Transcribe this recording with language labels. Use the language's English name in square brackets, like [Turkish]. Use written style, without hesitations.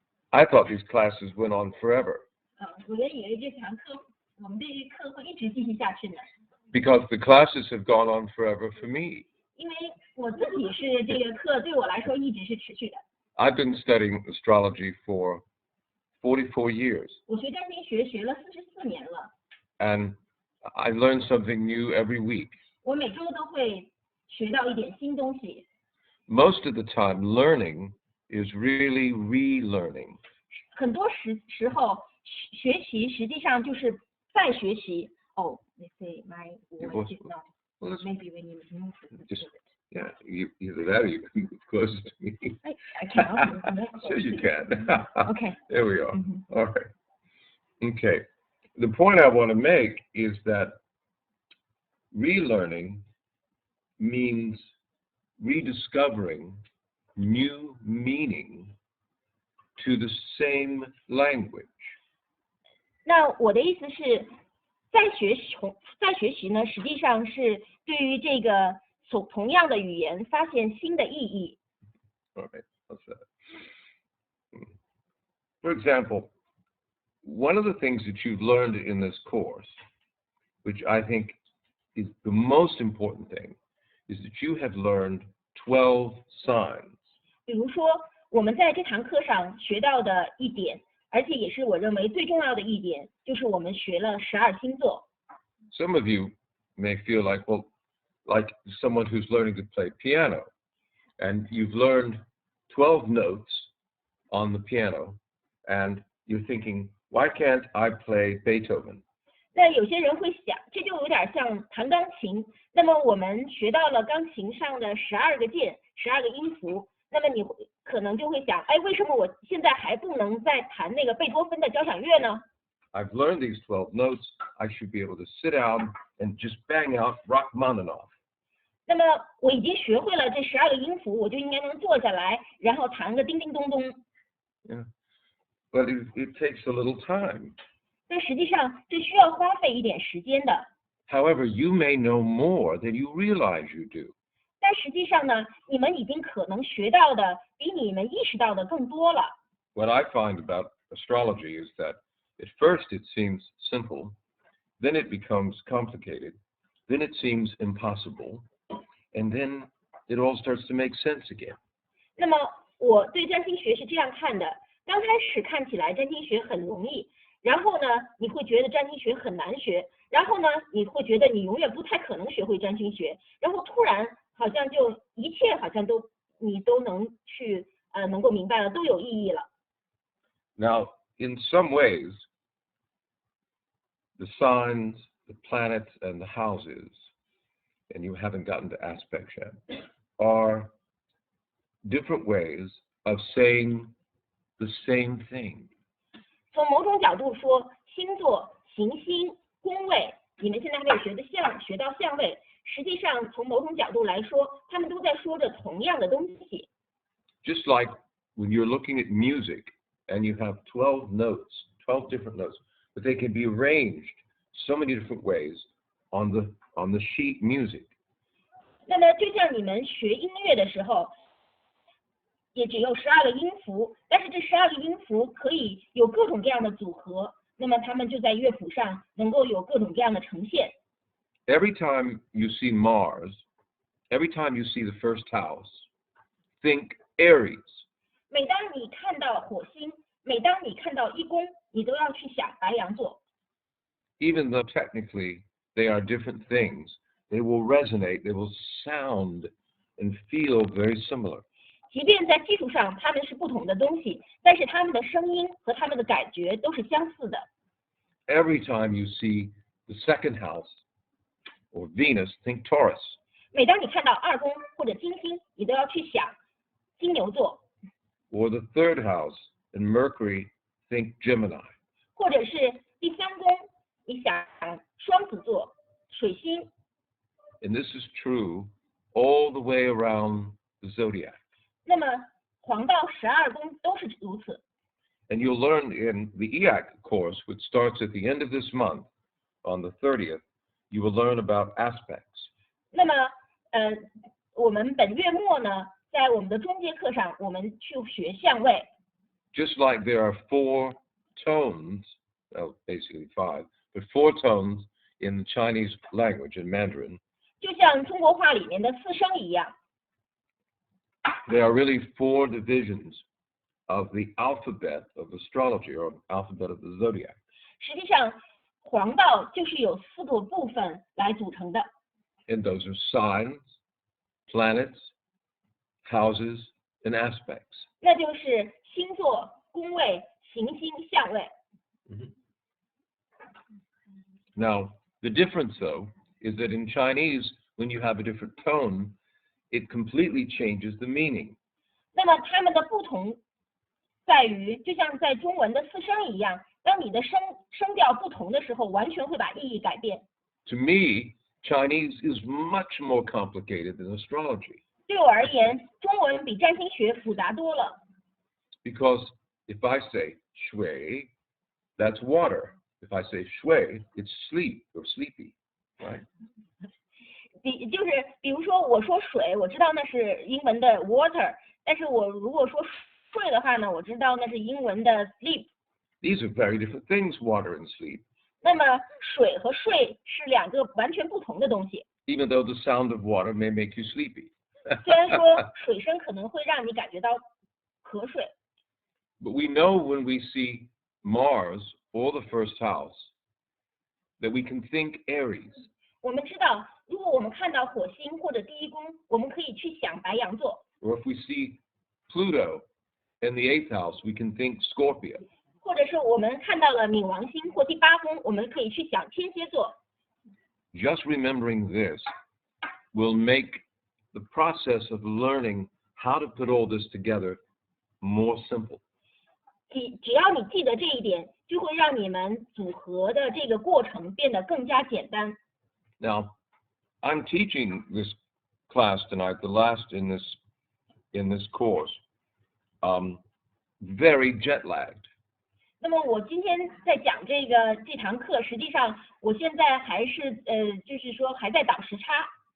[English] I thought these classes went on forever. [Chinese] 我原以为我们这课会一直继续下去呢。 [English] Because the classes have gone on forever for me. [Chinese] 因为我自己是这个课对我来说一直是持续的。 [English] I've been studying astrology for 44 years. [Chinese] 我学占星学学了44年了。 [English] And I learn something new every week. [Chinese] 我每周都会学到一点新东西。 [English] Most of the time, learning is really relearning. [Chinese] 很多时候学习实际上就是再学习。 [English] Oh, let's say my voice is not. Maybe when you move just yeah, either that or you can move closer to me. I cannot. Sure you can. Okay. There we are. All right. Okay. The point I want to make is that relearning means rediscovering new meaning to the same language. [Chinese] 那我的意思是，再学习呢，实际上是对于这个同样的语言发现新的意义。 [English] All right. What's that? For example, one of the things that you've learned in this course, which I think is the most important thing, is that you have learned 12 signs. [Chinese] 比如说，我们在这堂课上学到的一点，而且也是我认为最重要的一点，就是我们学了12星座。 [English] Some of you may feel like, well, like someone who's learning to play piano, and you've learned 12 notes on the piano, and you're thinking, why can't I play Beethoven? [Chinese] 那有些人会想，这就有点像弹钢琴。那么我们学到了钢琴上的12个键、12个音符，那么你可能就会想，哎，为什么我现在还不能再弹那个贝多芬的交响乐呢？ [English] I've learned these 12 notes. I should be able to sit down and just bang out Rachmaninoff. [Chinese] 那么我已经学会了这12个音符，我就应该能坐下来，然后弹个叮叮咚咚。 [English] Yeah. But it takes a little time. [Chinese] 但实际上这需要花费一点时间的。 [English] However, you may know more than you realize you do. [Chinese] 但实际上呢，你们已经可能学到的比你们意识到的更多了。 [English] What I find about astrology is that at first it seems simple, then it becomes complicated, then it seems impossible, and then it all starts to make sense again. [Chinese] 那么我对占星学是这样看的，刚开始看起来占星学很容易，然后呢，你会觉得占星学很难学，然后呢，你会觉得你永远不太可能学会占星学，然后突然好像就一切好像你都能去能够明白了，都有意义了。 [English] Now, in some ways, the signs, the planets, and the houses, and you haven't gotten to aspects yet, are different ways of saying the same thing. [Chinese] 从某种角度说，星座、行星、宫位，你们现在还没有学到相位，实际上从某种角度来说，他们都在说着同样的东西。 [English] Just like when you're looking at music and you have 12 notes, 12 different notes, but they can be arranged so many different ways on the sheet music. [Chinese] 那么就像你们学音乐的时候，也只有12个音符，但是这12个音符可以有各种各样的组合，那么它们就在乐谱上能够有各种各样的呈现。 [English] Every time you see Mars, every time you see the first house, think Aries. [Chinese] 每当你看到火星，每当你看到一宫，你都要去想白羊座。 [English] Even though technically they are different things, they will resonate, they will sound and feel very similar. [Chinese] 即便在技术上它们是不同的东西，但是它们的声音和它们的感觉都是相似的。 [English] Every time you see the second house or Venus, think Taurus. [Chinese] 每当你看到2宫或者金星，你都要去想金牛座， [English] Or the third house and Mercury, think Gemini. [Chinese] 或者是第3宫，你想双子座、水星。 [English] And this is true all the way around the zodiac. [Chinese] 那么黄道12宫都是如此。 [English] And you'll learn in the EAC course, which starts at the end of this month, on the 30th, you will learn about aspects. [Chinese] 那么，我们本月末呢，在我们的中阶课上，我们去学相位。 [English] Just like there are 4 tones, well, basically 5, but 4 tones in the Chinese language, in Mandarin. [Chinese] 就像中国话里面的4声一样。 [English] There are really 4 divisions of the alphabet of astrology, or alphabet of the zodiac. [Chinese] 实际上，黄道就是由4个部分来组成的。 [English] And those are signs, planets, houses, and aspects. [Chinese] 那就是星座、宫位、行星、相位。 [English] Now, the difference, though, is that in Chinese, when you have a different tone, it completely changes the meaning. [Chinese] 那么它们的不同在于，就像在中文的4声一样，当你的声调不同的时候，完全会把意义改变。 [English] To me, Chinese is much more complicated than astrology. [Chinese] 对我而言，中文比占星学复杂多了。 [English] Because if I say shui, that's water. If I say shui, it's sleep or sleepy, right? [Chinese] 比如说我说水，我知道那是英文的 water， 但是我如果说睡的话呢，我知道那是英文的 sleep。 [English] These are very different things, water and sleep. [Chinese] 那么水和睡是2个完全不同的东西。 [English] Even though the sound of water may make you sleepy. [Chinese] 虽然说水声可能会让你感觉到瞌睡。 [English] But we know when we see Mars or the first house that we can think Aries. [Chinese] 我们知道，如果我们看到火星或者第一宫，我们可以去想白羊座。 [English] Or if we see Pluto in the 8th house, we can think Scorpio. [Chinese] 或者是我们看到了冥王星或第8宫，我们可以去想天蝎座。 [English] Just remembering this will make the process of learning how to put all this together more simple. [Chinese] 只要你记得这一点，就会让你们组合的这个过程变得更加简单。 [English] Now, I'm teaching this class tonight, the last in this course, very jet lagged. [Chinese] 那么我今天在讲这堂课，实际上我现在还是就是说还在倒时差。